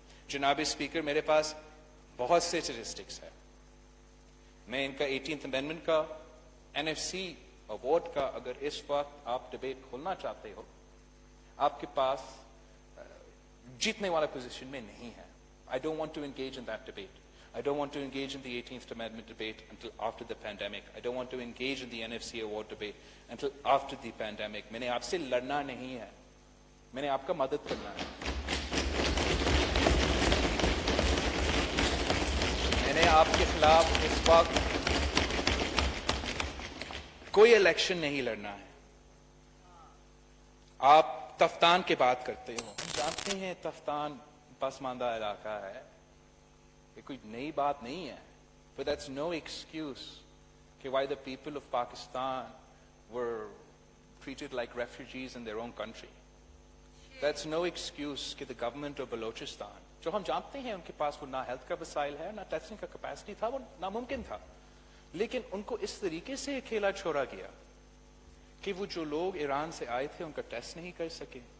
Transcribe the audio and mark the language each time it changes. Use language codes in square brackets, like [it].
[ur] جناب اسپیکر, میرے پاس بہت سے اسٹیٹسٹکس ہیں. میں ان کا 18th امینڈمنٹ کا, NFC ایوارڈ کا اگر اس وقت آپ ڈبیٹ کھولنا چاہتے ہو, آپ کے پاس جیتنے والا پوزیشن میں نہیں ہے. [en] I don't want to engage in that debate. I don't want to engage in the 18th Amendment debate until after the pandemic. I don't want to engage in the NFC award debate until after the pandemic. [ur] میں نے آپ سے لڑنا نہیں ہے, میں نے آپ کا مدد کرنا ہے. میں نے آپ کے خلاف اس وقت کوئی الیکشن نہیں لڑنا ہے. آپ تفتان کی بات کرتے ہو, ہم جانتے ہیں تفتان پسماندہ علاقہ ہے, یہ کوئی نئی بات نہیں ہے. [en] But that's no excuse کہ why the people of Pakistan were treated like refugees in their own country. That's no excuse [ur] کہ [en] the government of Balochistan, [ur] جو ہم جانتے ہیں ان کے پاس وہ نہ ہیلتھ کا وسائل ہے, نہ ٹیسٹنگ کا کیپیسٹی تھا, وہ ناممکن تھا, لیکن ان کو اس طریقے سے اکیلا چھوڑا گیا کہ وہ جو لوگ ایران سے آئے تھے ان کا ٹیسٹ نہیں کر سکے.